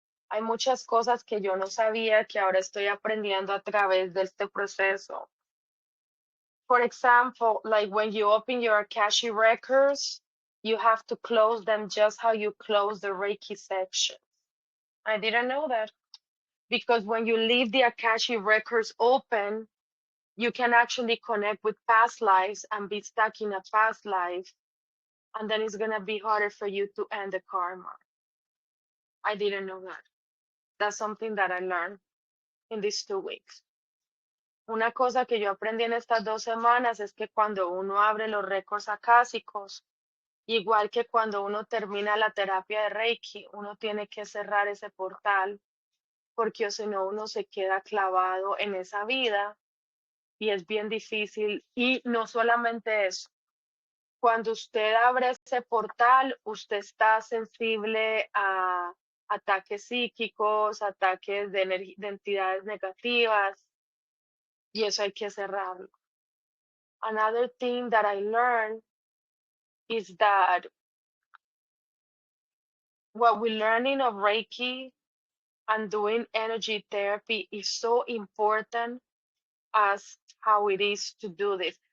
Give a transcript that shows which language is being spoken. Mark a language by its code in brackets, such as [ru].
[es] Hay muchas cosas que yo no sabía que ahora estoy aprendiendo a través de este proceso. [en] For example, like when you open your Akashic records, you have to close them just how you close the Reiki section. I didn't know that because when you leave the Akashic records open, you can actually connect with past lives and be stuck in a past life, and then it's gonna be harder for you to end the karma. I didn't know that. That's something that I learned in these 2 weeks. [es] Una cosa que yo aprendí en estas 2 semanas es que cuando uno abre los récords acásicos, igual que cuando uno termina la terapia de Reiki, uno tiene que cerrar ese portal, porque o si no uno se queda clavado en esa vida y es bien difícil. Y no solamente eso, cuando usted abre ese portal, usted está sensible a ataques psíquicos, ataques de entidades negativas, y eso hay que cerrarlo. [en] Another thing that I learned is that what we're learning of Reiki and doing energy therapy is so important as how it is to do this.